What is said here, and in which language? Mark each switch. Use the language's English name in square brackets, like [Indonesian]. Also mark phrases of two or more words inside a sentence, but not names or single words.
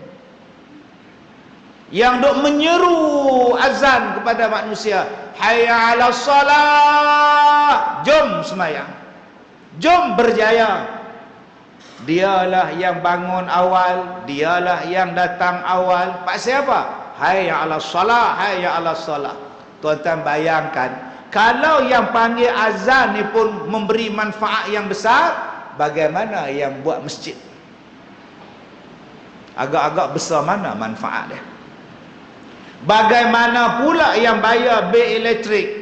[Malay] Yang duk menyeru azan kepada manusia, [Arabic] حي على الصلاة, [Malay] jom sembahyang, jom berjaya. Dialah yang bangun awal, dialah yang datang awal. Pak siapa? [Arabic] حي على الصلاة حي على الصلاة. [Malay] Tuan-tuan bayangkan, kalau yang panggil azan ni pun memberi manfaat yang besar, bagaimana yang buat masjid? Agak-agak besar mana manfaat dia? Bagaimana pula yang bayar bil elektrik?